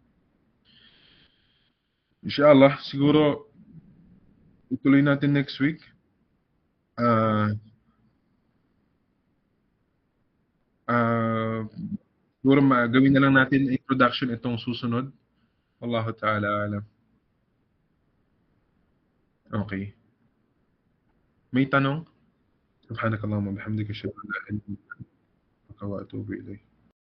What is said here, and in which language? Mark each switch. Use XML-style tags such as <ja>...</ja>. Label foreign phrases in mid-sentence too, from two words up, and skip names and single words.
<tl>Inshallah, siguro ituloy natin next week. Ah, ah, siguro gawin na lang natin introduction itong susunod.</tl> <ar>والله تعالى أعلم.</ar> <tl>Okay. May tanong?</tl> <ar>سبحانك اللهم وبحمدك أشهد أن لا إله إلا أنت أستغفرك وأتوب إليك.</ar>